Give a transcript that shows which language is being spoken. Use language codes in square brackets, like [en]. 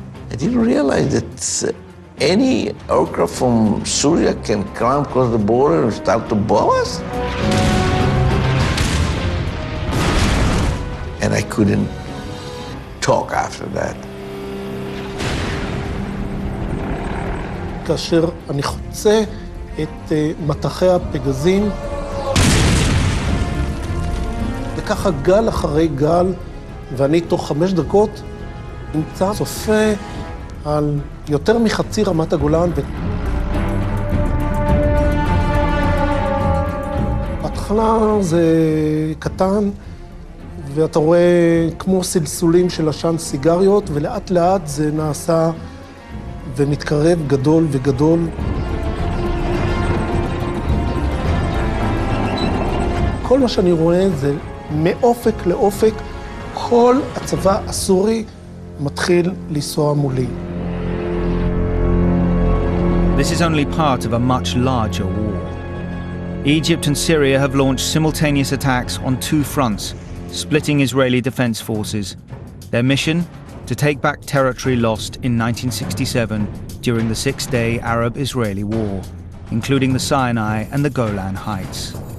[en] I didn't realize that any aircraft from Syria can come across the border and start to bomb us. And I couldn't talk after that. [he] כאשר אני חוצה את מטחי הפגזים, וככה גל אחרי גל, ואני תוך 5 דקות נמצא צופה על יותר מחצי רמת הגולן. בהתחלה זה קטן, ואתה רואה כמו סלסולים של עשן סיגריות, ולאט לאט זה נעשה ומתקרב גדול וגדול. כל מה שאני רואה זה מאופק לאופק, כל הצבא הסורי מתחיל לנסוע מולי. [en] This is only part of a much larger war. Egypt and Syria have launched simultaneous attacks on 2 fronts, splitting Israeli defense forces. Their mission? To take back territory lost in 1967 during the 6-day Arab-Israeli war, including the Sinai and the Golan Heights.